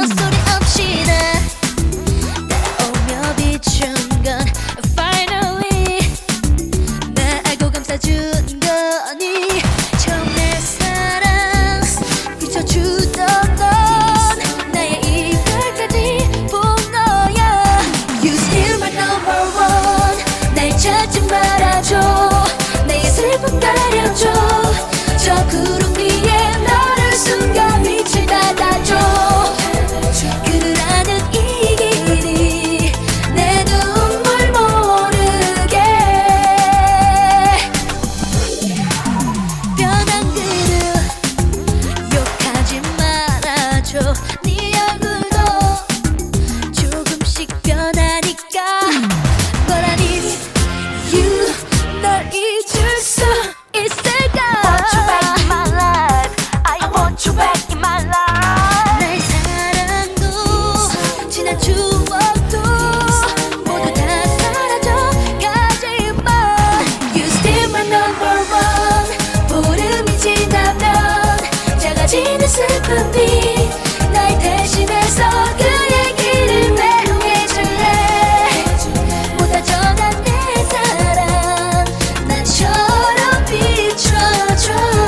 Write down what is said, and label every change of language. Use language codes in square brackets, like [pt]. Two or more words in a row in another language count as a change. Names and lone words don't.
[ko] 소리 없이 따라오며 비춘 건 finally 나 알고 감싸준 거니. 처음 내 사랑 비춰주던 넌 나의 이별까지 본 너야. [en] You still my number one. [ko] 날 찾지 말아줘. 나의 슬픔 가려줘. 저 구름 위에 너를 숨겨 빛을 닫아줘. 그를 아는 이 길이 내 눈물 모르게. 변한 그를 욕하지 말아줘. 네 얼굴도 조금씩 변하니까. [en] But I need you. [ko] 널 잊을 수 있을까? [en] Want you back in my life. I want you back in my life. [ko] 나의 사랑도 지난 추억도 모두 다 사라져 가지만 [en] You still my number one. [ko] 보름이 지나면 작아지는 슬픔이 날 대신해서 그의 길을 배웅해줄래. 보다 전한 내 사랑 나처럼 비춰줘.